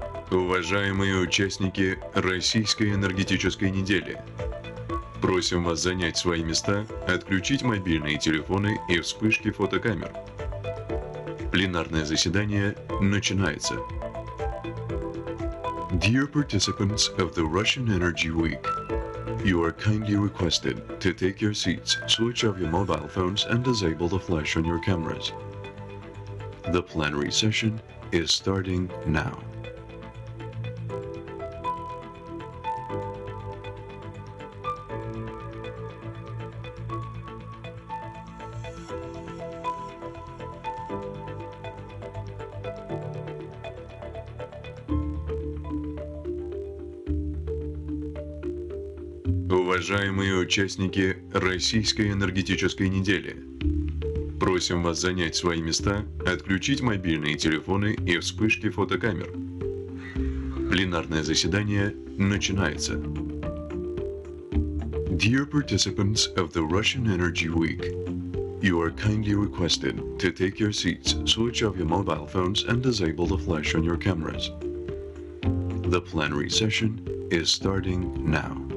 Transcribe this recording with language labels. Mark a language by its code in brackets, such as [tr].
[ru] Уважаемые участники Российской энергетической недели, просим вас занять свои места, отключить мобильные телефоны и вспышки фотокамер. Пленарное заседание начинается. [en] Dear participants of the Russian Energy Week, you are kindly requested to take your seats, switch off your mobile phones and disable the flash on your cameras. The plenary session is starting now. [ru] Уважаемые участники Российской энергетической недели, просим вас занять свои места, отключить мобильные телефоны и вспышки фотокамер. Пленарное заседание начинается. [en] Dear participants of the Russian Energy Week, you are kindly requested to take your seats, switch off your mobile phones and disable the flash on your cameras. The plenary session is starting now.